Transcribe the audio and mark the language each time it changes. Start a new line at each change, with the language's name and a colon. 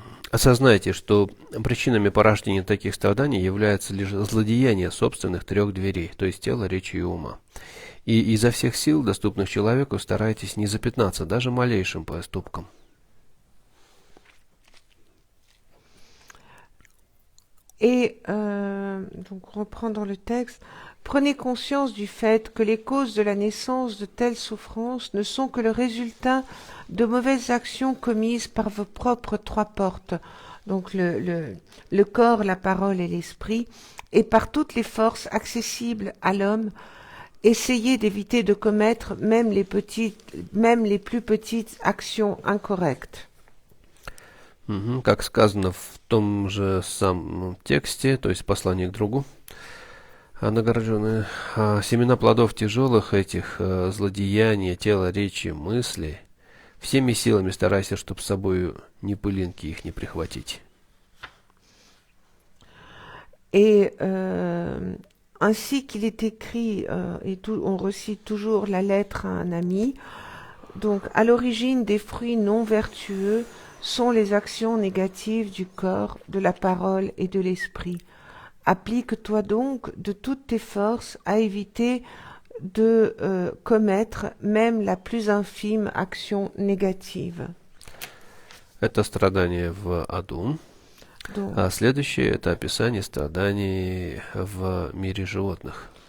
Russian: Осознайте, что причинами порождения таких страданий является лишь злодеяние собственных трех дверей, то есть тела, речи и ума. И изо всех сил, доступных человеку, старайтесь не запятнаться даже малейшим поступком.
French: Et donc reprendre le texte, prenez conscience du fait que les causes de la naissance de telles souffrances ne sont que le résultat de mauvaises actions commises par vos propres trois portes, donc le corps, la parole et l'esprit, et par toutes les forces accessibles à l'homme. Essayez d'éviter de commettre même les plus petites actions incorrectes.
Russian: Как сказано в том же самом тексте, то есть послание к другу, награжденные семена плодов тяжелых этих злодеяний, тела, речи, мысли, всеми силами старайся, чтобы с собой ни пылинки их не прихватить.
French: Et ainsi qu'il est écrit, on recite toujours la lettre à un ami, donc à l'origine des fruits non vertueux sont les actions négatives du corps, de la parole et de l'esprit. Applique-toi donc de toutes tes forces à éviter de commettre même la plus infime action négative.
Russian: Это страдание в аду.
French: Donc,
Russian: А следующее – это описание страданий в мире животных.